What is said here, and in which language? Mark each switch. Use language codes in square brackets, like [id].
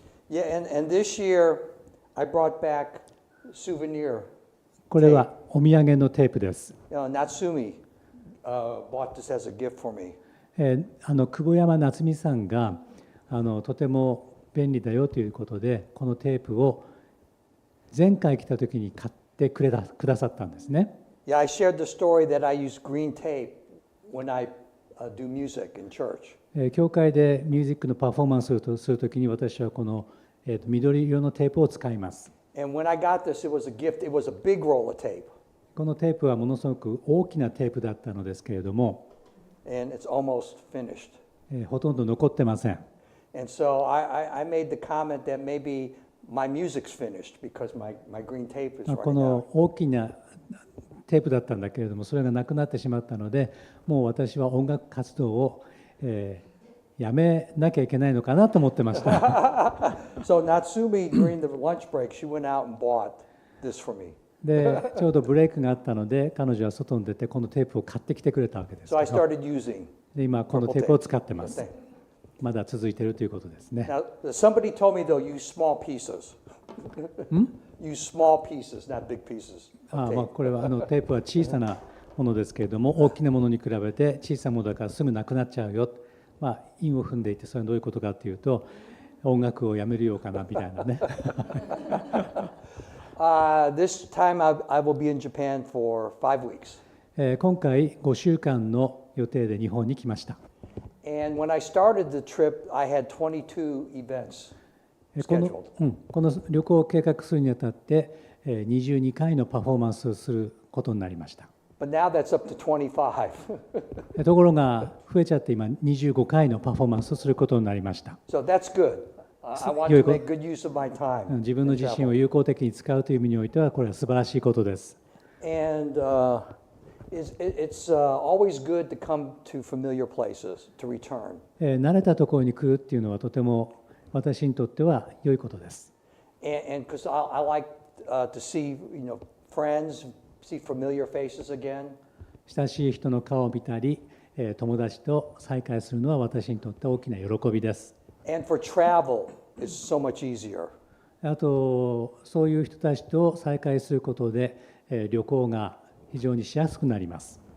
[en] Yeah, and this year I brought back souvenir. [ja] これはお土産のテープです。 [en] Natsumi bought this as a gift for me. [ja] 久保山夏美さんがとても便利だよということで、このテープを前回来た時に買ってくださったんですね。 [en] Yeah, I shared the story that I use green tape when I do music in church. [ja] 教会でミュージックのパフォーマンスをするときに私はこの緑色のテープを使います。 [en] And when I got this, it was a gift. It was a big roll of tape. [ja] このテープはものすごく大きなテープだったのですけれども、 [en] And it's almost finished. [ja] ほとんど残ってません。 [en] And so I made the comment that maybe my music's finished because my green tape is [ja] こ [en] running [ja] の [en] out. [ja] 大きなテープだったんだけれども、それがなくなってしまったので、もう私は音楽活動を、やめなきゃいけないのかなと思ってました。 [en] So Natsumi, during the lunch break, she went out and bought this for me. [ja] で、ちょうどブレイクがあったので、彼女は外に出てこのテープを買ってきてくれたわけですけ [en] So I started using. [ja] で、今このテープを使ってます。まだ続いているということですね。 [en] Now, somebody told me they'll use small pieces. Use small pieces, not big pieces. [ja] これはテープは小さなものですけれども、大きなものに比べて小さなものだからすぐなくなっちゃうよ。韻を踏んでいて、それはどういうことかというと、音楽をやめるようかなみたいなね。 [en] This time I will be in Japan for 5 weeks. [ja] 今回5週間の予定で日本に来ました。 [en] And when I started the trip, I had 22 events scheduled. [ja] この旅行を計画するにあたって22回のパフォーマンスをすることになりました。 [en] But now that's up to 25. [ja] ところが増えちゃって今25回のパフォーマンスをすることになりました。 [en] So that's good. I want to make good use of my time. [ja] 自分の自身を有効的に使うという意味においてはこれは素晴らしいことです。 [en] And it's always good to come to familiar places, to return. [ja] 慣れたところに来るっていうのはとても私にとっては良いことです。 [en] And because I like to see, friends, see familiar faces again. [ja] 親しい人の顔を見たり、友達と再会するのは私にとって大きな喜びです。 [en] And for travel, it's so much easier. [ja] あと、そういう人たちと再会することで、旅行が非常にしやすくなります。